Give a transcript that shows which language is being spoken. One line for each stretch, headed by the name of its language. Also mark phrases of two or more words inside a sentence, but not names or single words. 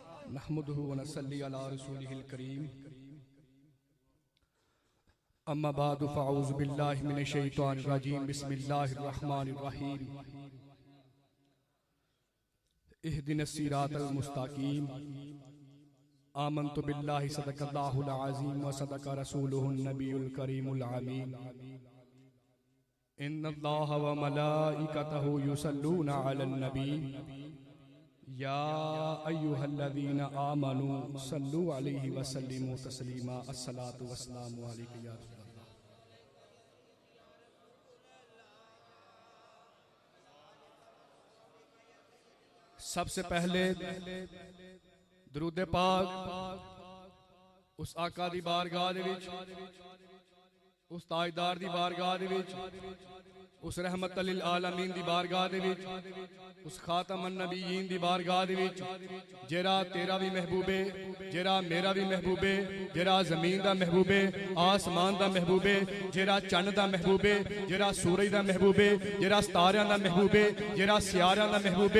Arabic: نحمده ونصلي على رسوله الكريم. أما بعد فأعوذ بالله من الشيطان الرجيم. بسم الله الرحمن الرحيم. اهدنا الصراط المستقيم. آمنت بالله صدق الله العظيم وصدق رسوله النبي الكريم الأمين. إن الله وملائكته يصلون على النبي يا أيها الذين آمنوا صلوا عليه وسلموا تسليما. الصلاة والسلام عليك يا رسول الله.
Punjabi: سب سے پہلے درود پاک اس آقا دی بارگاہ دے وچ، اس تاجدار دی بارگاہ دے وچ، اس
Arabic: رحمة للعالمين
Punjabi: دی بارگاہ دے وچ، اس
Arabic: خاتم النبيين
Punjabi: دی بارگاہ دے وچ، جیہڑا تیرا بھی محبوبے، جیہڑا میرا بھی محبوبے، جیہڑا زمین دا محبوبے، آسمان دا محبوبے، جیہڑا چن دا محبوبے، جیہڑا سورج دا محبوبے، جیہڑا ستاریاں دا محبوبے، جیہڑا سیاریاں دا محبوبے.